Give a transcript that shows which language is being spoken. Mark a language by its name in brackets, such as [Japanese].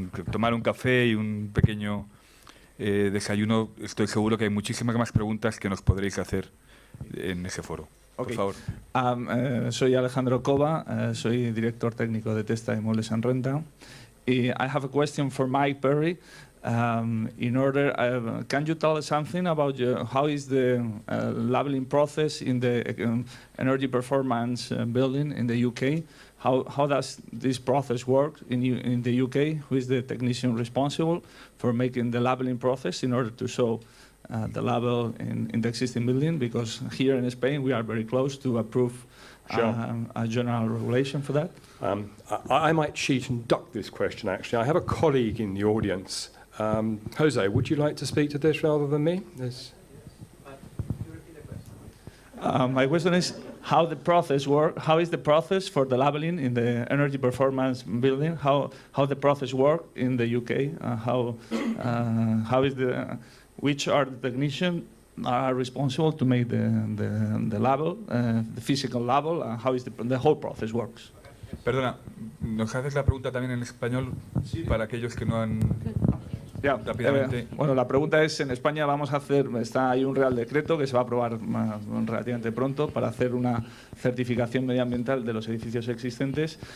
[Spanish] tomar un café y un pequeño desayuno, estoy seguro que hay muchísimas más preguntas que nos podréis hacer en ese foro. Ok. Por favor. Soy Alejandro Cova, soy director técnico de Testa de Muebles en Renta. [English] I have a question for Mike Perry. Can you tell us something about how is the labeling process in the energy performance building in the UK? How does this process work in the UK? Who is the technician responsible for making the labeling process in order to show the label in the existing building? Because here in Spain we are very close to approve a general regulation for that. I might cheat and duck this question, actually. I have a colleague in the audience. Jose, would you like to speak to this rather than me? My question is how the process work. How is the process for the labeling in the energy performance building? How the process work in the UK? How is which are the technicians are responsible to make the label, the physical label? How is the whole process works? [Spanish] Perdona, ¿nos haces la pregunta también en español para aquellos que no han... rápidamente? Bueno, la pregunta es, en España hay un Real Decreto que se va a aprobar relativamente pronto para hacer una certificación medioambiental de los edificios existentes.